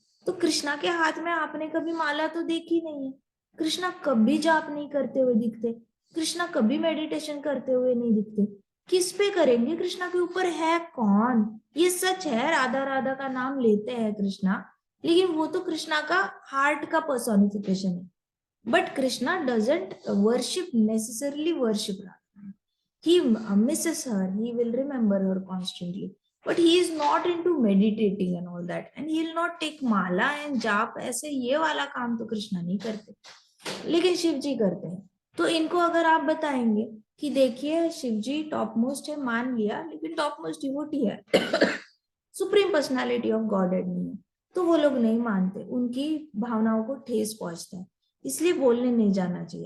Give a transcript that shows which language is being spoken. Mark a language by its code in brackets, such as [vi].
[hi] तो कृष्णा के हाथ में आपने कभी माला तो देखी नहीं है, कृष्णा कभी जाप नहीं करते हुए दिखते, कृष्णा कभी मेडिटेशन करते हुए नहीं दिखते। किस पे करेंगे, कृष्णा के ऊपर है कौन? ये सच है, राधा राधा का नाम लेते हैं कृष्णा, लेकिन वो तो कृष्णा का हार्ट का पर्सोनिफिकेशन है। [en] But Krishna doesn't necessarily worship Radha. He misses her, he will remember her constantly. But he is not into meditating and all that. And he will not take mala and jap, [hi] ऐसे ये वाला काम तो कृष्णा नहीं करते, लेकिन शिव जी करते हैं। तो इनको अगर आप बताएंगे कि देखिए शिव जी टॉप मोस्ट है, मान लिया, लेकिन टॉप मोस्ट डिवोटी है, सुप्रीम पर्सनालिटी ऑफ गॉडेड नहीं है, तो वो लोग नहीं मानते, उनकी भावनाओं को ठेस पहुंचता है, इसलिए बोलने नहीं जाना चाहिए।